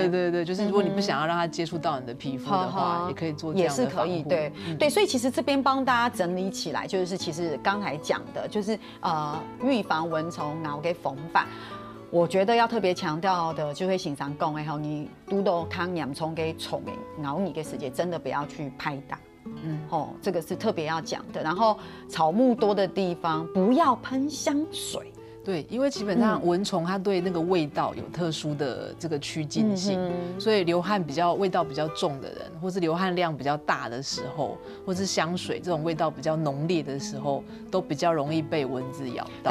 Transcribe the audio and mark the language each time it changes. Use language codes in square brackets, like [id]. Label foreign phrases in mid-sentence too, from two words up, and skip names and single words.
[zh] 對對對，就是如果你不想要讓它接觸到你的皮膚的話，也可以做這樣的防護，也是可以，對對，所以其實這邊幫大家整理起來，就是其實剛才講的，就是預防蚊蟲咬嘅方法。我覺得要特別強調的，就會經常講，你遇到抗염蟲嘅蟲咬你嘅時間，真的不要去拍打。这个是特别要讲的。然后草木多的地方不要喷香水。对，因为基本上蚊虫它对那个味道有特殊的这个趋近性，所以流汗味道比较重的人，或是流汗量比较大的时候，或是香水这种味道比较浓烈的时候，都比较容易被蚊子咬到。